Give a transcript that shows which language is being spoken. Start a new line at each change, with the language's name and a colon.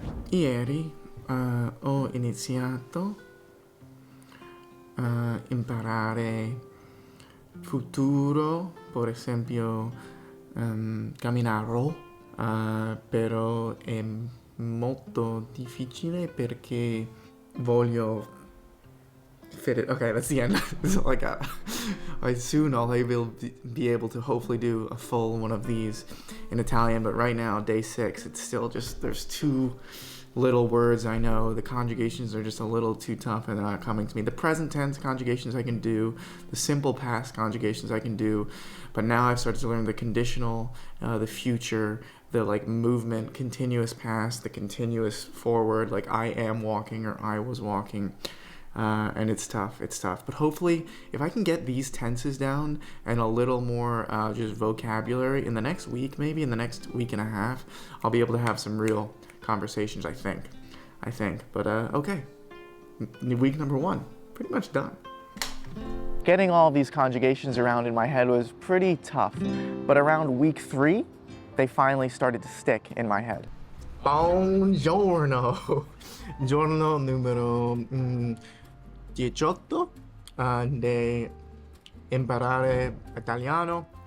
Italian: Ieri ho iniziato a imparare futuro, per esempio camminarò, però è molto difficile perché voglio
English: fit it. Okay, that's the end. That's all I got. Soon I'll be able to hopefully do a full one of these in Italian, but right now, day 6, it's still just, there's too little words I know. The conjugations are just a little too tough and they're not coming to me. The present tense conjugations I can do, the simple past conjugations I can do, but now I've started to learn the conditional, the future, the like movement, continuous past, the continuous forward, like I am walking or I was walking. And it's tough, but hopefully if I can get these tenses down and a little more just vocabulary in the next week, maybe in the next week and a half, I'll be able to have some real conversations, I think, but okay, week number 1, pretty much done. Getting all these conjugations around in my head was pretty tough, but around week 3, they finally started to stick in my head.
Italian: Buongiorno, giorno numero 18 de imparare italiano.